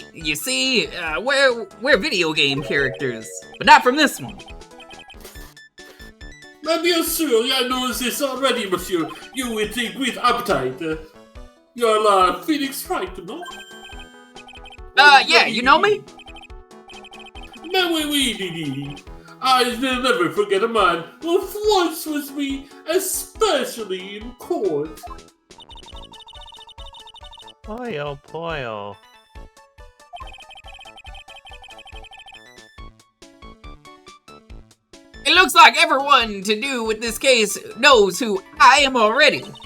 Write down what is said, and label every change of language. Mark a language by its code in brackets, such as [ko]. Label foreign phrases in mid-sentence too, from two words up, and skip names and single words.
[en] You see, we're video game characters, but not from this one. [fr] Bien sûr, [en] I know this already, monsieur. You eat a great appetite. You're la Phoenix Wright, no? Yeah, you know me. [fr] Mais oui, Didi. [en] I will never forget a man who flirts with me, especially in court. Poyo, poyo. It looks like everyone to do with this case knows who I am already.